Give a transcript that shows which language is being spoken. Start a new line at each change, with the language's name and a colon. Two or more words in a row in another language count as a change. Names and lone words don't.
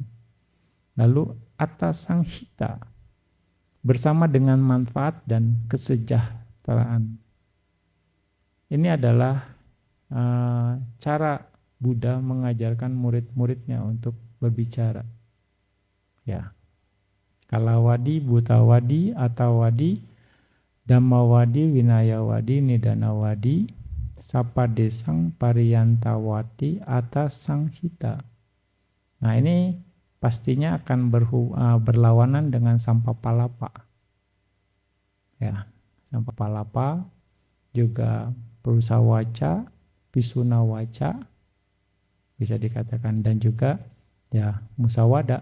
Indonesian: Lalu atasanghita, bersama dengan manfaat dan kesejahteraan. Ini adalah cara Buddha mengajarkan murid-muridnya untuk berbicara. Ya,
Pali: kalawadi, bhutawadi, atawadi, dhammawadi, winayawadi, nidanawadi, sapadesang, pariyantawati, atasanghita.
Indonesian: Nah, ini pastinya akan berlawanan dengan sampapalapa. Ya, sampapalapa juga
Pali: prusawaca, pisunawaca
Indonesian: bisa dikatakan, dan juga ya musawada.